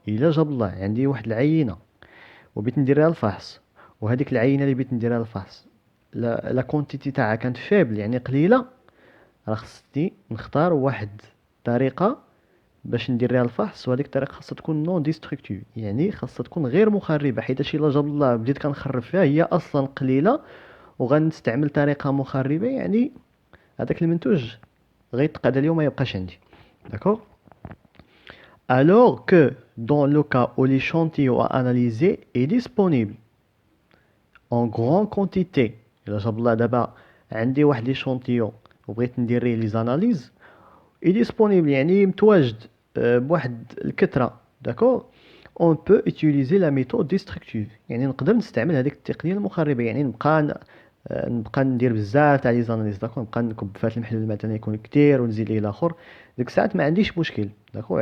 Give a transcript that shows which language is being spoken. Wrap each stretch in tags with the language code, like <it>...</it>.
<ar>الا جاب الله عندي واحد العينه وبغيت نديرها الفحص، وهذيك العينه اللي بغيت نديرها الفحص لا كونتيتي تاعها كانت فيبل يعني قليله، راه خصني نختار واحد طريقه باش ندير ليها الفحص، وهذيك الطريقه خاصها تكون نون ديستركتيف، يعني خاصها تكون غير مخربه، حيت الا جاب الله بديت كنخرب فيها هي اصلا قليله وغنستعمل طريقه مخربه، يعني هذاك المنتوج غيتقاد اليوم ما يبقاش عندي داكور.</ar> <fr>alors que dans le cas où l'échantillon à analyser est disponible en grande quantité.</fr> <ar>الا جاب الله دابا عندي واحد ليشونتيون وبغيت ندير ليه لي زاناليز اي ديسپونيبل يعني متواجد بواحد الكثره داكور، اون بو utiliser la méthode destructive، يعني نقدر نستعمل هذيك التقنيه المخربه، يعني نبقى ندير بزاف تاع لي زاناليز داكور، نبقى نكب فات المحلول مثلا يكون كثير ونزيد ليه الاخر، ديك الساعات ما عنديش مشكل داكور.</ar>